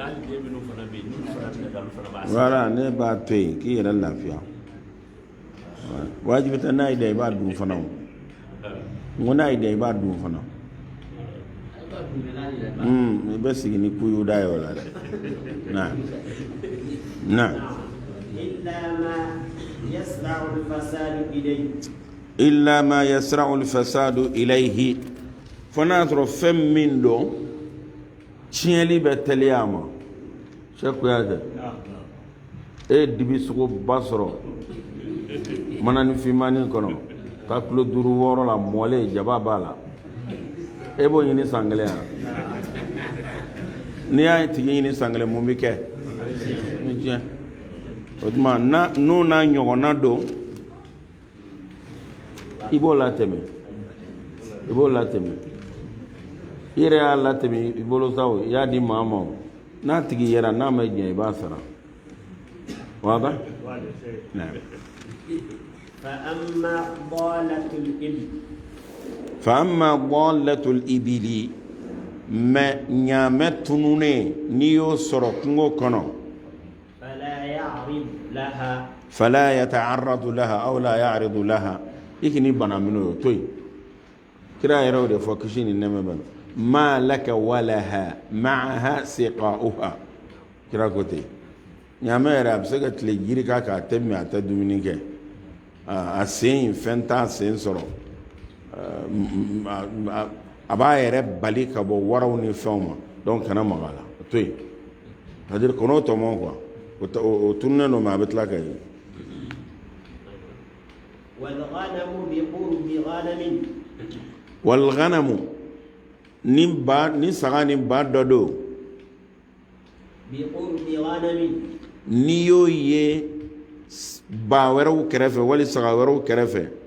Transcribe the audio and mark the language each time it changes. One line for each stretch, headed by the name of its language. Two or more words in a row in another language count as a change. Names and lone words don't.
Bambara: voilà ne b'a to yen k'i yɛrɛ lafiya wajibi tɛ n'a y'i da i b'a dun fana o n ko n'a y'i da i b'a dun fana i bɛ sigi ni kuyu da ye o la dɛ
Arabic: نا إلا ما يسرع الفساد إليه
Bambara: fo n'a sɔrɔ fɛn min don tiɲɛli bɛ teliya ma Cheikh Kuyatɛ e ye dibi sogoba sɔrɔ manani finmani kɔnɔ ka kilo 5 6 la mɔlen jaba b'a la e b'o ɲini san kelen ya n'i y'a tigi ɲini san kelen mun bɛ kɛ ni tiɲɛ o tuma n'o n'a ɲɔgɔnna don i b'o latɛmɛ i yɛrɛ y'a latɛmɛ i bolo sa o i y'a di maa ma o n'a tigi yɛrɛ n'a ma diɲɛ i b'a sara wada
Arabic: فأما ضالة الإبل
Bambara: mɛ ɲaamɛ tununen n'i y'o sɔrɔ kungo kɔnɔ
Arabic: فلا يتعرض لها
Bambara: aw
Arabic: لا يعرض لها
Bambara: i k'i bana minɛ o to yen kira yɛrɛ o de fɔ kisi ni nɛmɛ bɛ
Arabic: ما لك ولها معها سقاؤها
Bambara: kira ko ten ɲaamɛ yɛrɛ a bɛ se ka tile jiri k'a kan a tɛ min a tɛ dumuni kɛ a sen fɛn t'a sen sɔrɔ a b'a yɛrɛ bali ka bɔ waraw ni fɛnw ma donc kana maga a la o to yen c'est-à-dire kɔnɔ tɔmɔ quoi o tununnen don mais a bɛ tila ka ye walghanamu ni saga ni ba dɔ don n'i y'o ye ba wɛrɛw kɛrɛfɛ wali saga wɛrɛw kɛrɛfɛ